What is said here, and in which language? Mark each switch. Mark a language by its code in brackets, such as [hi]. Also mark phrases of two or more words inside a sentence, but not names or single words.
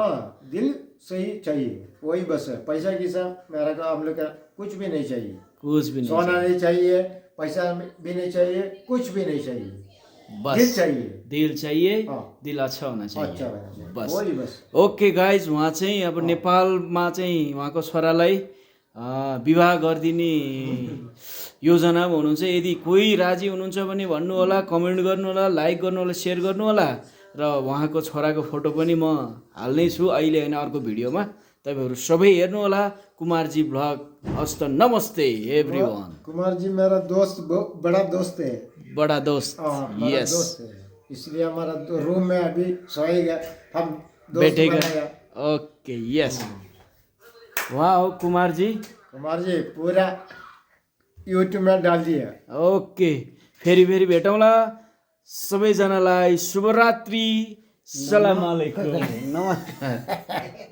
[hi] हाँ, दिल सही चाहिए, वही बस है। पैसा की सब मेरा का हम लोग का कुछ भी नहीं चाहिए, कुछ भी नहीं सोना नहीं चाहिए, पैसा भी नहीं चाहिए, कुछ भी नहीं चाहिए, दिल बस चाहिए, दिल चाहिए हाँ। दिल अच्छा होना अच्छा चाहिए होना चाहिए, बस वही बस। [en] okay guys [ne] उहाँ चाहिँ अब नेपालमा चाहिँ उहाँको छोरालाई विवाह गरिदिने योजनामा हुनुहुन्छ। यदि कोही राजी हुनुहुन्छ भने भन्नु होला, कमेन्ट गर्नु होला, लाइक गर्नु होला, सेयर गर्नु होला र उहाँको छोराको फोटो पनि म हाल्नै छु अहिले होइन अर्को भिडियोमा। तपाईँहरू सबै हेर्नु होला कुमारजी भ्लग। हस्त नमस्ते एभ्रीवन। [hi] कुमार जी मेरा दोस्त, बड़ा दोस्त है। बडा दोस्त हाँ, बड़ा यस दोस्त है, इसलिए हमारा रूम में अभी सोएगा, हम दोस्त बैठेगा बनाएगा। [en] okay yes [hi] वाह कुमार जी कुमार जी पूरा यूट्यूब में डाल दिया। [ne] ओके फेरि फेरि भेटौँला। सबैजनालाई शुभरात्रि। [ar] سلام عليكم. [ne] नमस्कार।